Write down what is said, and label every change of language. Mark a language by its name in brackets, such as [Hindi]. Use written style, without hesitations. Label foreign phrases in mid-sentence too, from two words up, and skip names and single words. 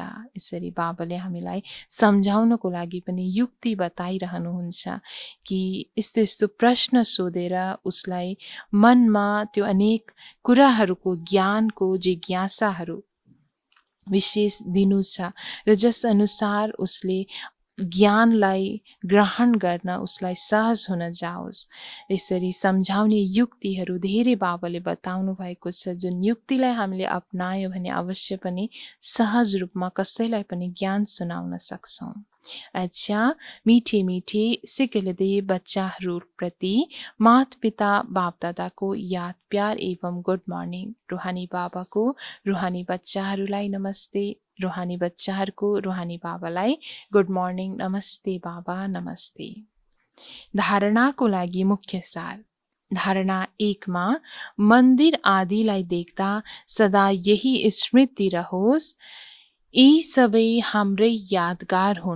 [Nepali] यसरी बाबाले हामीलाई सम्झाउनको लागि पनि युक्ति बताइरहनुहुन्छ कि यस्तो यस्तो प्रश्न सोधेर उसलाई मनमा त्यो अनेक कुराहरूको ज्ञानको जिज्ञासाहरू विशेष दिनु छ र जस अनुसार उसले ज्ञानलाई ग्रहण गर्न उसलाई सहज हुन जाओस्। यसरी सम्झाउने युक्तिहरू धेरै बाबाले बताउनु भएको छ, जुन युक्तिलाई हामीले अपनायो भने अवश्य पनि सहज रूपमा कसैलाई पनि ज्ञान सुनाउन सक्छौँ। अच्छा, [Hindi] मीठे मीठे [Nepali] सिकलदे बच्चाहरूप्रति माता पिता बाप दादाको याद प्यार एवं [English] good morning. [Nepali] रूहानी बाबाको रूहानी बच्चाहरूलाई नमस्ते, रूहानी बच्चाहरूको रूहानी बाबालाई [English] good morning, [Nepali] नमस्ते बाबा, नमस्ते। धारणाको लागि मुख्य सार। धारणा 1 मा मन्दिर आदिलाई देख्दा सदा यही स्मृति रहोस्, यी सबै हाम्रै यादगार हुन्।